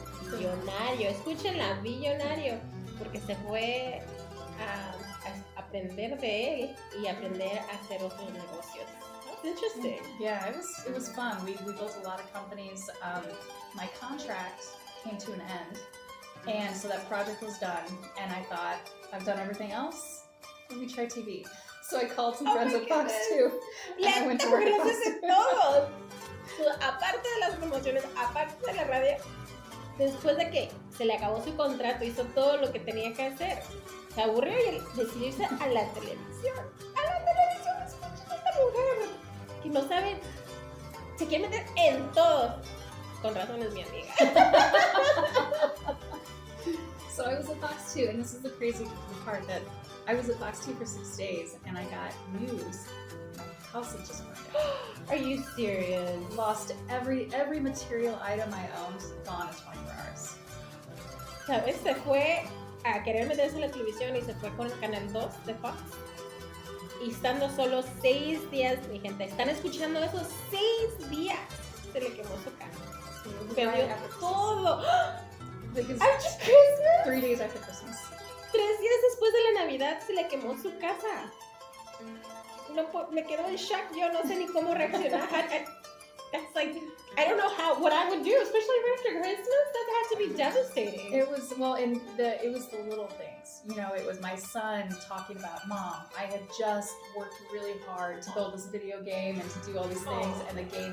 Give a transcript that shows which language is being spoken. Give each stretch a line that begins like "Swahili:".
Spanish: Billonario, escúchenla, billonario, porque se fue a aprender de él y aprender a hacer otros negocios.
English: That's interesting. Yeah, it was fun. We built a lot of companies. My contract came to an end, and so that project was done. And I thought, I've done everything else. Let me try TV. So I called some friends at Fox 2, and I went to work at Fox 2.
Spanish: Todos. So, aparte de las promociones, aparte de la radio, después de que se le acabó su contrato, hizo todo lo que tenía que hacer. Se aburrió y decidió irse a la televisión. ¡A la televisión! Escuchen a esta mujer que no sabe, se quiere meter en todo. Con razón es mi amiga.
English: So I was at Fox 2, and this is the crazy part, that I was at Fox 2 for 6 days, and I got news. My house had just burned down. Are you serious? Lost every material item I owned, gone in 24 hours.
Spanish: ¿Sabes? Se fue a querer meterse en la televisión y se fue con el canal 2 de Fox. Y estando solo 6 días, mi gente, ¿están escuchando esos 6 días? Se le quemó su casa. Perdió todo.
English: Because After Christmas? 3 days after Christmas.
Spanish: 3 días después de la Navidad se le quemó su casa. No, me quedo en shock. Yo no sé ni cómo reaccionar.
English: That's like, I don't know what I would do, especially right after Christmas. That had to be devastating. It was it was the little things. It was my son talking about, Mom, I had just worked really hard to build this video game and to do all these things, and the game